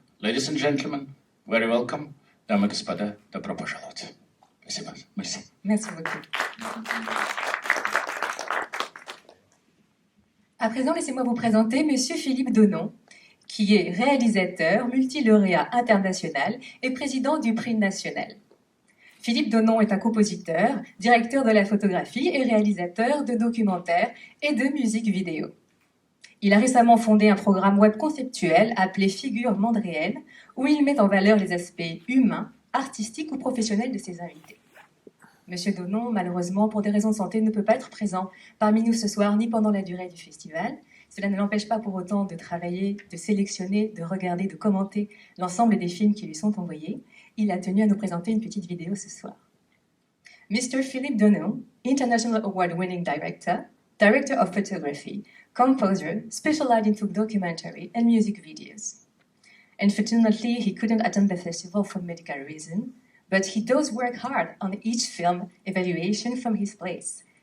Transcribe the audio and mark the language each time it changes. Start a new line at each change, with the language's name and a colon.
English: Ladies and gentlemen, very welcome.
Russian: Дамы и господа, добро пожаловать. Спасибо. Merci.
French: Merci beaucoup. À présent, laissez-moi vous présenter Monsieur Philippe Donon, qui est réalisateur, multilauréat international et président du prix national. Philippe Donon est un compositeur, directeur de la photographie et réalisateur de documentaires et de musique vidéo. Il a récemment fondé un programme web conceptuel appelé Figure Monde Réel, où il met en valeur les aspects humains, artistiques ou professionnels de ses invités. Monsieur Donon, malheureusement, pour des raisons de santé, ne peut pas être présent parmi nous ce soir, ni pendant la durée du festival. Cela ne l'empêche pas pour autant de travailler, de sélectionner, de regarder, de commenter l'ensemble des films qui lui sont envoyés. Il a tenu à nous présenter une petite vidéo ce soir.
English: Mr. Philippe Donon, International Award-winning director, director of photography, composer, specialized into documentary and music videos. Unfortunately, he couldn't attend the festival for medical reasons, but he does work hard on each film evaluation from his place.